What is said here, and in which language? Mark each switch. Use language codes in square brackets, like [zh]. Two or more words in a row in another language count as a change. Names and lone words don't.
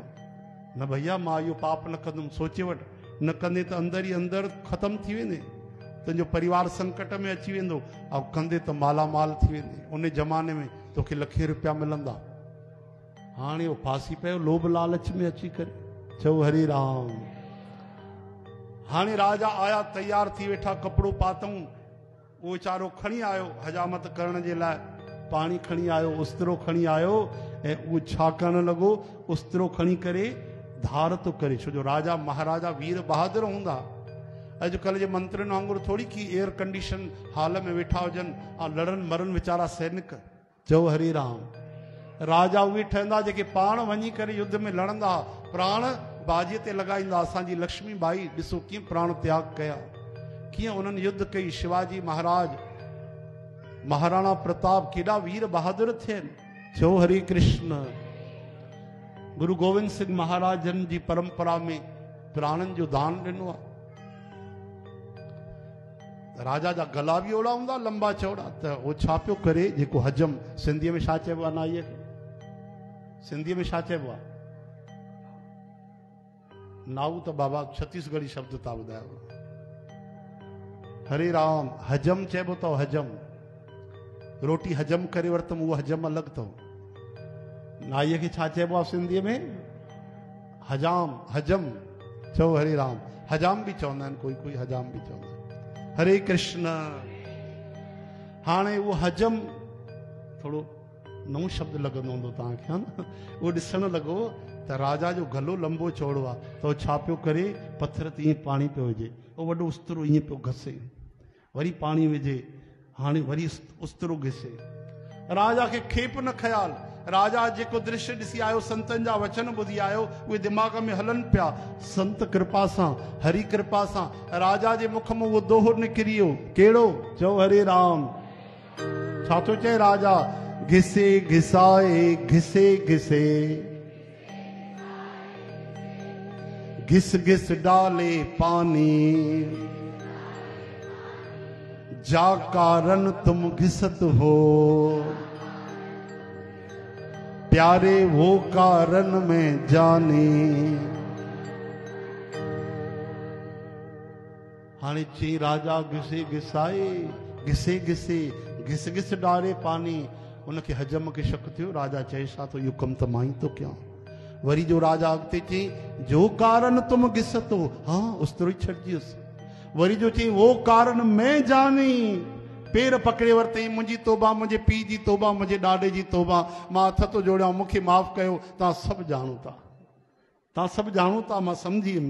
[sd] न भैया मां इहो पाप न कंदुमि, सोचे वठि, न कंदे त अंदर ई अंदर ख़तमु थी वेंदे, तुंहिंजो परिवार संकट में अची वेंदो, ऐं कंदे त मालामाल थी वेंदे। उन ज़माने में तोखे लखे रुपया मिलंदा। हाणे वो फासी पियो लोभ लालच में अची करे। चओ हरे राम। हाणे राजा आया, तैयार थी वेठा, कपिड़ो पातऊं, वो वीचारो खणी आयो हजामत करण जे लाइ, पाणी खणी आयो, उस्तरो खणी आयो, ऐं उहो छा करण लॻो, उस्तरो खणी करे धार तो करे। छो जो राजा महाराजा वीर बहादुर हूंदा। अॼुकल्ह जे मंत्रियुनि वांगुरु थोड़ी की एयर कंडीशन हाल में वेठा हुजनि ऐं लड़नि मरनि वीचारा सैनिक। चओ हरे राम। राजा उहे ठहंदा जेके पाण वञी करे युद्ध में लड़ंदा, प्राण बाजीअ ते लॻाईंदा। असांजी लक्ष्मी बाई ॾिसो कीअं प्राण त्याग कया, कीअं उन्हनि युद्ध कई। शिवाजी महाराज, महाराणा प्रताप केॾा वीर बहादुर थियनि। चओ हरे कृष्ण। गुरु गोविंद सिंह महाराजन जी परंपरा में प्राणनि जो दान ॾिनो आहे। राजा जा गला बि ओड़ा हूंदा, लंबा चौड़ा, त उहो छा पियो करे, जेको हजम, सिंधीअ में छा चइबो आहे नाईअ खे, सिंधीअ में छा चइबो आहे? नाऊ त बाबा छत्तीसगढ़ी शब्द था ॿुधायो। हरे राम। हजम चइबो अथव, हजम। रोटी हजम करे वरितमि, उहो हजम अलॻि अथव। नाईअ खे छा चइबो आहे सिंधीअ में? हजाम, हजम। चओ हरे राम। हजाम बि चवंदा आहिनि, कोई कोई हजाम बि चवंदा आहिनि। हरे कृष्ण। हाणे उहो हजम थोड़ो नओं शब्द लॻंदो हूंदो तव्हांखे, हा न? उहो ॾिसण लॻो त राजा जो गलो लंबो चौड़ो आहे, त उहो छा पियो करे, पत्थर ते ईअं पाणी पियो विझे, उहो वॾो उस्तरो ईअं पियो घसे, वरी पाणी विझे, हाणे वरी उस्तरो घिसे। राजा खे खेप न ख्याल। राजा जेको दृश्य ॾिसी आयो, संतनि जा वचन ॿुधी आयो, उहे दिमाग़ में हलनि पिया। संत कृपा सां, हरि कृपा सां राजा जे मुख में उहो दोहो निकिरी वियो। कहिड़ो? चओ हरे राम। छा थो चए राजा? [hi] घिसे घिसाए घिसे घिसे, घिस घिस डाले पानी, जा कारण तुम घिसत हो, प्यारे वो कारण में जाने। [sd] हाणे चई राजा [hi] घिसे घिसाए घिसे घिसे, घिस घिस डारे पानी। [sd] उनखे हजम खे शक थियो। राजा चए छा तो इहो कमु त मां ई थो कयां। वरी जो राजा अॻिते चई, [hi] जो कारण तुम घिसतो, [sd] हाँ उस्तरो ई छॾिजियुसि। वरी जो चई, [hi] वो कारण मैं जानी, [sd] पेर पकड़े वरितई। मुंहिंजी तौबा, मुंहिंजे पीउ जी तौबा, मुंहिंजे ॾाॾे जी तौबा, मां हथ थो जोड़ियां, मूंखे माफ़ कयो। तव्हां सभु ॼाणो था, तव्हां सभु ॼाणो था, मां सम्झी वियुमि।